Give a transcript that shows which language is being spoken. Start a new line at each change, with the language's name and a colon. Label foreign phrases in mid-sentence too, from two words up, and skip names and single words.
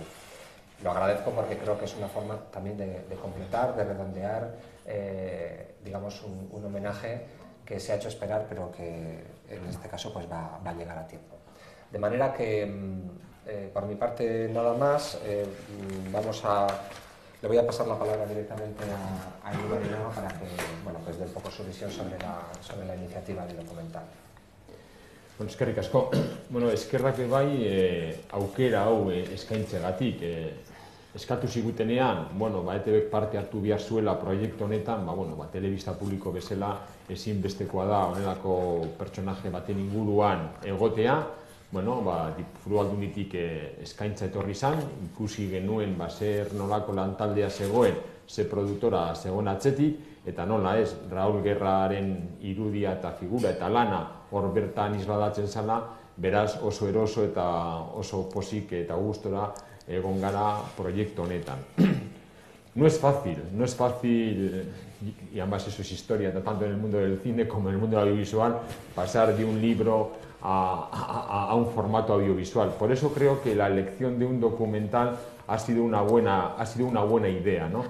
Spanish: Lo agradezco porque creo que es una forma también de completar, de redondear, digamos, un homenaje que se ha hecho esperar, pero que en este caso pues va a llegar a tiempo. De manera que por mi parte nada más. Le voy a pasar la palabra directamente a Iñigo Dinaga para que pues dé un poco su visión sobre la iniciativa del documental.
Basque: Bueno, eskerrik asko. Eskerrak bai aukera hau eskaintzegatik. Eskatu zigutenean, ETBek parte hartu behar zuela proiektu honetan, telebista publiko bezala ezinbestekoa da honelako pertsonaje baten inguruan egotea. Foru Aldunditik eskaintza etorri izan, ikusi genuen zer nolako lantaldea zegoen, ze produktora zegoen atzetik, eta nola ez, Raul Guerraren irudia eta figura eta lana hor bertan isladatzen zala, beraz oso eroso eta oso pozik eta gustora egon gara proiektu honetan.
Spanish: No es fácil, y además eso es historia, tanto en el mundo del cine como en el mundo audiovisual, pasar de un libro a un formato audiovisual. Por eso creo que la elección de un documental ha sido una buena idea, ¿no?